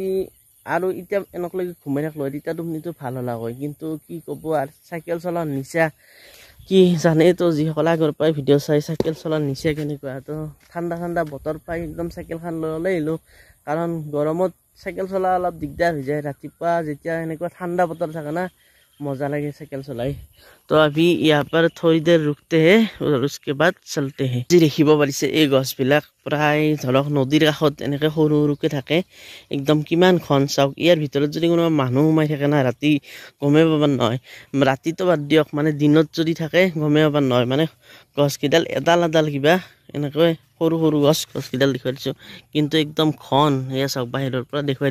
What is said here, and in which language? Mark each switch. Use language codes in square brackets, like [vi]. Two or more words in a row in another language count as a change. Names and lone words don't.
[as] আৰু এতিয়া এনেকৈ ঘুমাই থাকলো তেতিয়া টোপনিটো ভাল হলা হয় কিন্তু কি ক'ব আৰু সাইকেল চলা নিচা কি জানে তো যিসকলে আগৰ পৰাই ভিডিঅ' চাই সাইকেল চলা নিচা কেনেকুৱা তো ঠাণ্ডা বতৰ পাই একদম সাইকেলখন লৈ আহিলো কাৰণ গৰমত সাইকেল চলা অলপ দিগদাৰ হৈ যায় ৰাতিপুৱা যেতিয়া এনেকুৱা ঠাণ্ডা বতৰ থাকে না মজা লাগে সাইকেল চলাই [hi] तो अभी यहाँ पर थोड़ी देर रुकते हैं और उसके बाद चलते हैं। [as] जी देখিব পাৰিছে এই গছবিলাক প্ৰায় ধৰক নদীৰ কাষত এনেকৈ সৰু সৰুকৈ থাকে একদম কিমান ঘন চাওক ইয়াৰ ভিতৰত যদি কোনোবা মানুহ সোমাই থাকে না ৰাতি গমে পাব নহয় ৰাতিটো বাদ দিয়ক মানে দিনত যদি থাকে গমে পাব নহয় মানে গছকেইডাল এডাল এডাল কিবা এনেকৈ সৰু সৰু গছকেইডাল দেখুৱাই দিছোঁ কিন্তু একদম ঘন এয়া চাওক বাহিৰৰ পৰা দেখুৱাই